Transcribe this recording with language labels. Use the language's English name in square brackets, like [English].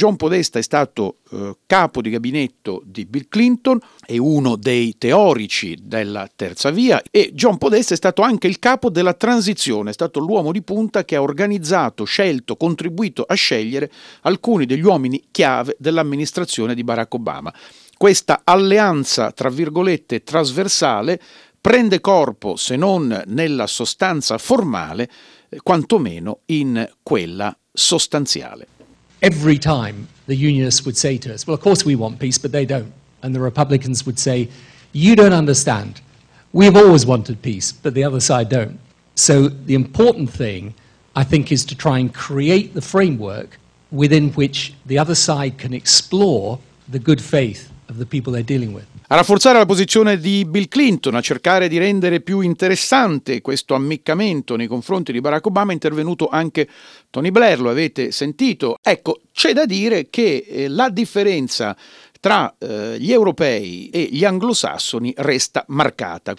[Italian] John Podesta è stato capo di gabinetto di Bill Clinton e uno dei teorici della Terza Via, e John Podesta è stato anche il capo della transizione, è stato l'uomo di punta che ha organizzato, scelto, contribuito a scegliere alcuni degli uomini chiave dell'amministrazione di Barack Obama. Questa alleanza, tra virgolette, trasversale prende corpo, se non nella sostanza formale, quantomeno in quella sostanziale. [English] Every time the unionists would say to us, well, of course we want peace, but they don't. And the Republicans would say, you don't understand. We've always wanted peace, but the other side don't. So the important thing, I think, is to try and create the framework within which the other side can explore the good faith of the people they're dealing with. [Italian] A rafforzare la posizione di Bill Clinton, a cercare di rendere più interessante questo ammiccamento nei confronti di Barack Obama, è intervenuto anche Tony Blair, lo avete sentito. Ecco, c'è da dire che la differenza tra gli europei e gli anglosassoni resta marcata.